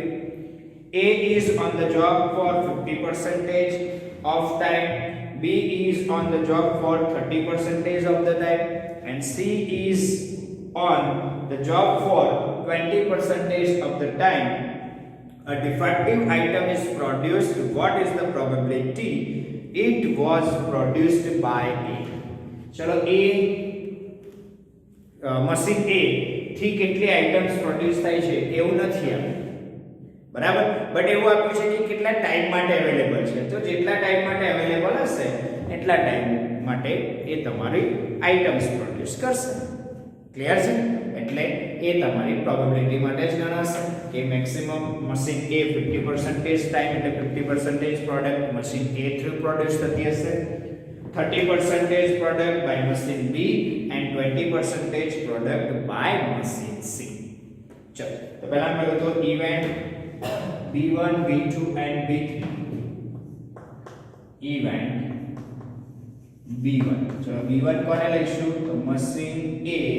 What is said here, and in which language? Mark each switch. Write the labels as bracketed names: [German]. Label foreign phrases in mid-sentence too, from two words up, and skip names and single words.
[English] A is on the job for 50% of time, B is on the job for 30% of the time, and C is on the job for 20% of the time. A defective item is produced. What is the probability it was produced by A? [Gujarati] चलो A મશીન A થી કેટલી [English] items produce [Gujarati] થાય છે એવું નથી આપ્યું, બરાબર, બટ એવું આપ્યું છે કે કેટલા ટાઈમ માટે અવેલેબલ છે. તો જેટલા ટાઈમ માટે અવેલેબલ હશે એટલા ટાઈમ માટે એ તમારી [English] items produce [Gujarati] કરશે. ક્લિયર છે? એટલે એ તમારી પ્રોબેબિલિટી માટે જ ગણાશે કે [English] maximum machine A [Gujarati] 50% ટાઈમ એટલે 50% [English] product machine A through produce [Gujarati] થતી હશે, [English] 30% product by machine B and 20% product by machine C. [Hindi] चलो तो पहला मैं तो इवेंट B1 B2 and B3. [Gujarati] इवेंट B1, चलो B1 કોને લઈશું તો મશીન A